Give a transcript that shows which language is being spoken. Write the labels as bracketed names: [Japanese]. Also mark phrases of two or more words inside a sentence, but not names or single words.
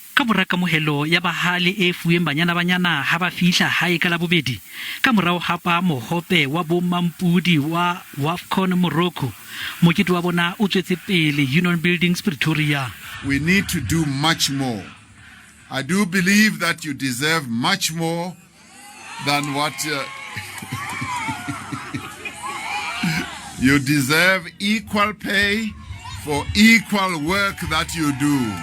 [Southern Sotho] ka borakamohelo ya bahale e fuweng Banyana Banyana ha ba fihla hae ka labobedi ka morao hapa mohope wa bomampudi wa Wafcon Morocco. Mokete wa bona o tswetse pele Union Buildings Pretoria. [English] We need to do much more. I do believe that you deserve much more than what you deserve equal pay for equal work that you do.